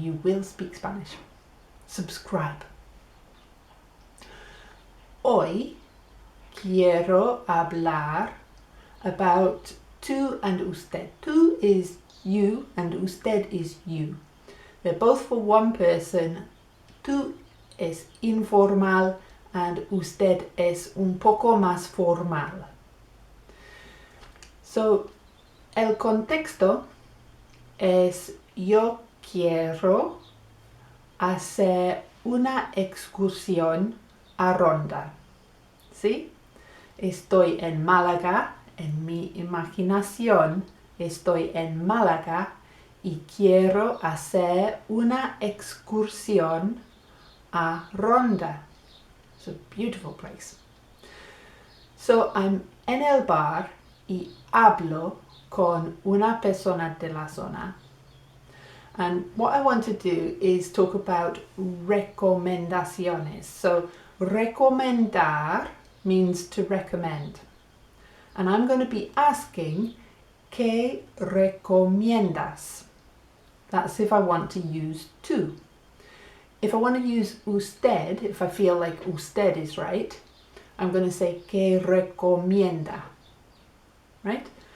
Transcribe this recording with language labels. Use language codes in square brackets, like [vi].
[en] You will speak Spanish. Subscribe. [es] Hoy quiero hablar about tú and usted. [en] Tú is you and usted is you. They're both for one person. [es] Tú es informal and usted es un poco más formal. So, el contexto es yo quiero hacer una excursión a Ronda. ¿Sí? Estoy en Málaga, en mi imaginación estoy en Málaga y quiero hacer una excursión a Ronda. [en] It's a beautiful place. So I'm [es] en el bar y hablo con una persona de la zona. [en] And what I want to do is talk about recomendaciones. So recomendar means to recommend. And I'm going to be asking, [es] ¿qué recomiendas? [en] That's if I want to use tú. If I want to use usted, if I feel like usted is right, I'm going to say, [es] ¿qué recomienda? [en] Right?